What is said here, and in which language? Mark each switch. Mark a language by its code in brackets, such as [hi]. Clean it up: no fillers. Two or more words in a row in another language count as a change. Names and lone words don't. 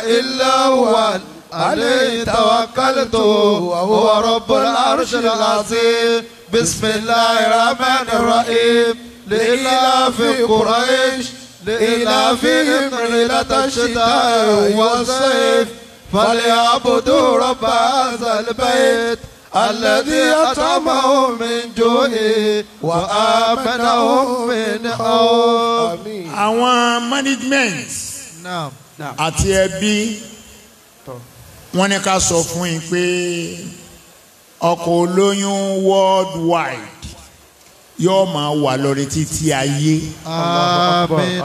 [ar] إلا هو عليه توكلت وهو رب العرش العظيم بسم الله الرحمن الرحيم لإلاف قريش لإلافهم رحلة الشتاء والصيف فليعبدوا رب هذا البيت الذي أطعمهم من جوع وآمنهم من خوف. [yo] Àwọn management àti ẹbí wọ́n ní ká sọ fún yín pé ọkọ̀ olóyún worldwide yóò máa wà lórí títí ayé. Àmín.